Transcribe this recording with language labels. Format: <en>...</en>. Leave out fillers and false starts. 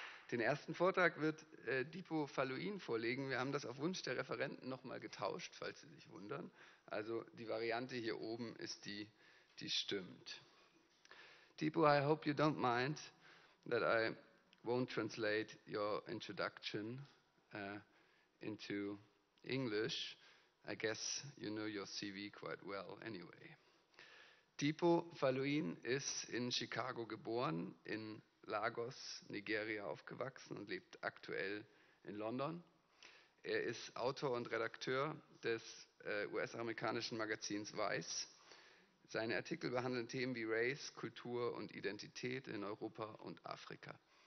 <de>Den ersten Vortrag wird Dipo Faloyin vorlegen. Wir haben das auf Wunsch der Referenten nochmal getauscht, falls Sie sich wundern. Also die Variante hier oben ist die stimmt.</de> <en>Dipo, I hope you don't mind that I won't translate your introduction into English. I guess you know your CV quite well anyway.</en> <de>Dipo Faloyin ist in Chicago geboren, in Lagos, Nigeria aufgewachsen und lebt aktuell in London. Er ist Autor und Redakteur des US-amerikanischen Magazins Vice. Seine Artikel behandeln Themen wie Race, Kultur und Identität in Europa und Afrika.</de>